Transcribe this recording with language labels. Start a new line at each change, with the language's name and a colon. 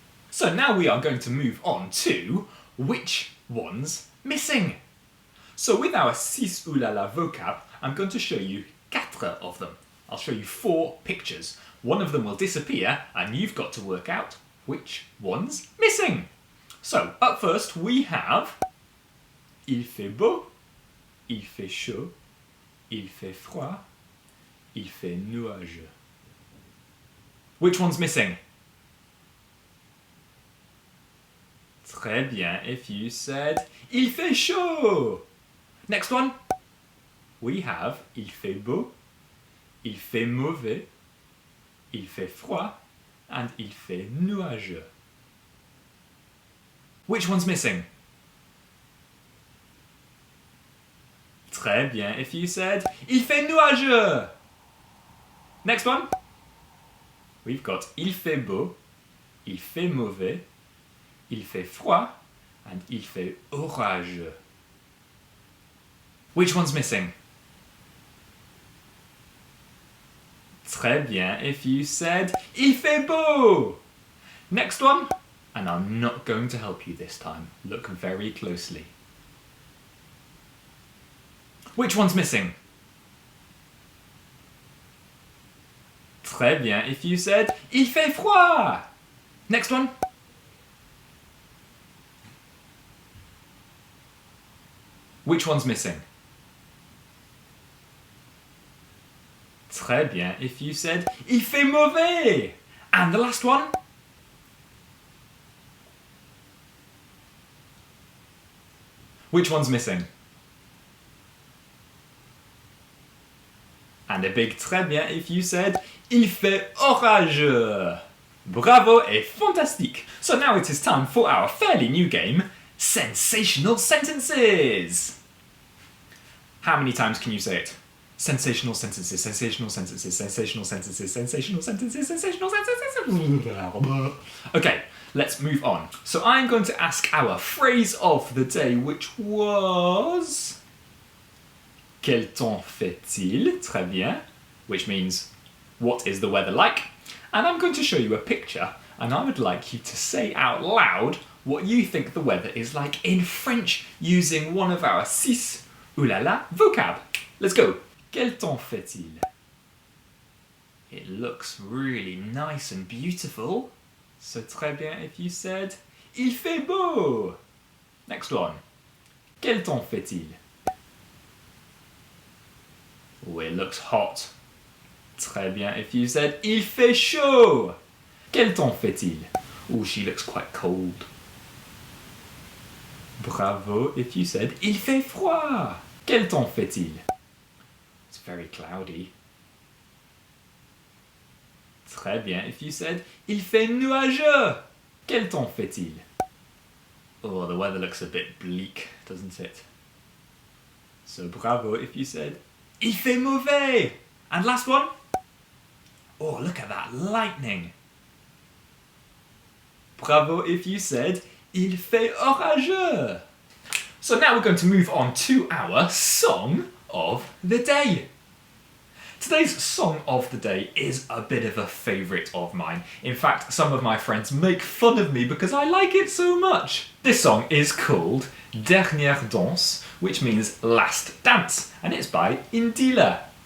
English: So now we are going to move on to which one's missing. So with our 6 oulala vocab, I'm going to show you 4 of them. I'll show you 4 pictures. One of them will disappear and you've got to work out which one's missing.
French: So up first we have il fait beau, il fait chaud, il fait froid, il fait nuageux. Which one's missing?
English: Très bien, if you said il fait chaud. Next one.
French: We have il fait beau, il fait mauvais, il fait froid, and il fait nuageux.
English: Which one's missing? Très bien, if you said il fait nuageux. Next one.
French: We've got il fait beau, il fait mauvais, il fait froid, and il fait orageux.
English: Which one's missing?
French: Très bien, if you said il fait beau.
English: Next one. And I'm not going to help you this time. Look very closely. Which one's missing? Très bien, if you said il fait froid. Next one. Which one's missing? Très bien, if you said il fait mauvais. And the last one. Which one's missing? And a big très bien if you said il fait orageux.
French: Bravo et fantastique.
English: So now it is time for our fairly new game, Sensational Sentences. How many times can you say it? Sensational sentences, sensational sentences, sensational sentences, sensational sentences, sensational sentences. Okay, let's move on. So I'm going to ask our phrase of the day, which was Quel temps fait-il? Très bien, which means what is the weather like? And I'm going to show you a picture, and I would like you to say out loud what you think the weather is like in French using one of our 6 oulala vocab. Let's go. Quel temps fait-il? It looks really nice and beautiful. So très bien if you said il fait beau. Next one. Quel temps fait-il? Oh, it looks hot. Très bien if you said il fait chaud. Quel temps fait-il? Oh, she looks quite cold.
French: Bravo if you said il fait froid. Quel temps fait-il?
English: It's very cloudy.
French: Très bien if you said il fait nuageux. Quel temps fait-il?
English: Oh, the weather looks a bit bleak, doesn't it? So bravo if you said il fait mauvais. And last one. Oh, look at that lightning. Bravo if you said il fait orageux. So now we're going to move on to our song of the day. Today's song of the day is a bit of a favourite of mine. In fact, some of my friends make fun of me because I like it so much. This song is called Dernière, Danse, which means last dance, and it's by Indila.